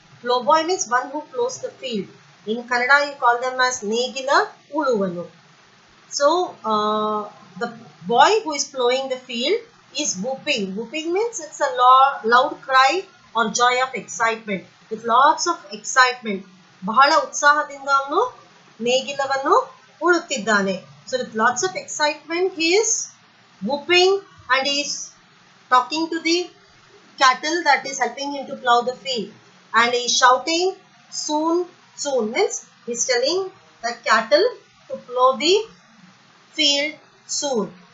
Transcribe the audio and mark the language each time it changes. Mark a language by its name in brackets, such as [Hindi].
[English] Plowboy means one who plows the field. In Kannada, you call them as Negila Uluvanu. So, the boy who is plowing the field is whooping. Whooping means it's a loud cry or joy of excitement. With lots of excitement. [Kannada] ಬಹಳ ಉತ್ಸಾಹದಿಂದ ಅವನು ನೇಗಿಲವನ್ನು ಉಳುತ್ತಿದ್ದಾನೆ. [English] So with lots of excitement he is whooping and he is talking to the cattle that is helping him to plow the field. And he is shouting soon, soon means he is telling the cattle to plow the field soon.